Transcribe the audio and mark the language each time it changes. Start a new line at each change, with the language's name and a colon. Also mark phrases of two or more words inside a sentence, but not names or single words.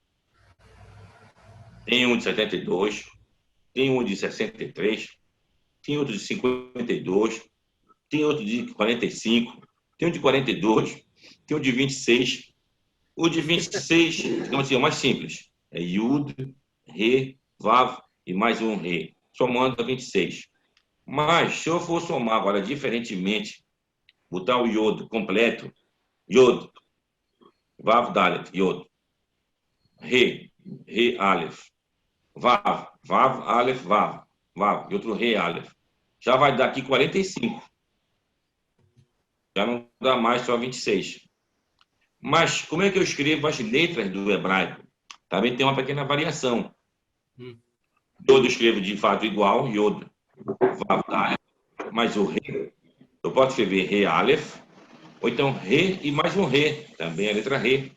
Portuguese: Tem um de 72, tem um de 63, tem outro de 52, tem outro de 45, tem um de 42, tem um de 26. O de 26, digamos assim, é o mais simples. É Yud, Re, Vav e mais um Re. Somando a 26. Mas, se eu for somar agora diferentemente, botar o Yod completo, Yod, Vav, Dalet, Yod, Re, Re, Aleph, Vav, Vav, Aleph, Vav, Vav, e outro Re, Aleph. Já vai dar aqui 45. Já não dá mais só 26. Mas, como é que eu escrevo as letras do hebraico? Também tem uma pequena variação. Yod eu escrevo de fato igual, Yod, Vav, Dalet, mas o Re, eu posso escrever Re, Aleph, ou então Re e mais um Re, também a letra Re.